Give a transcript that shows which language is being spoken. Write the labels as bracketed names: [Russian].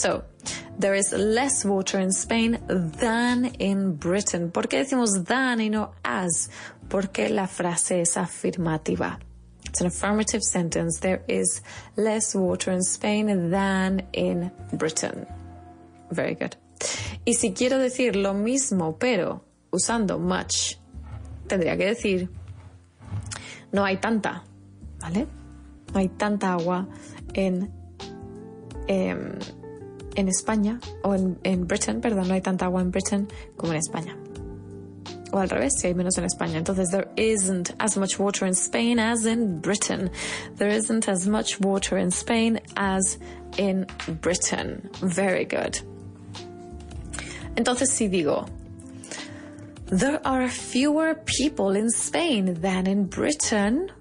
[English] So, there is less water in Spain than in Britain. [Spanish] ¿Por qué decimos than y no as? Porque la frase es afirmativa. [English] It's an affirmative sentence. There is less water in Spain than in Britain. Very good. [Spanish] Y si quiero decir lo mismo, pero usando much, tendría que decir no hay tanta, ¿vale? No hay tanta agua en España, o en Britain, perdón, no hay tanta agua en Britain como en España. O al revés, si hay menos en España. Entonces, [English] there isn't as much water in Spain as in Britain. There isn't as much water in Spain as in Britain. Very good. [Spanish] Entonces, si digo, [English] there are fewer people in Spain than in Britain.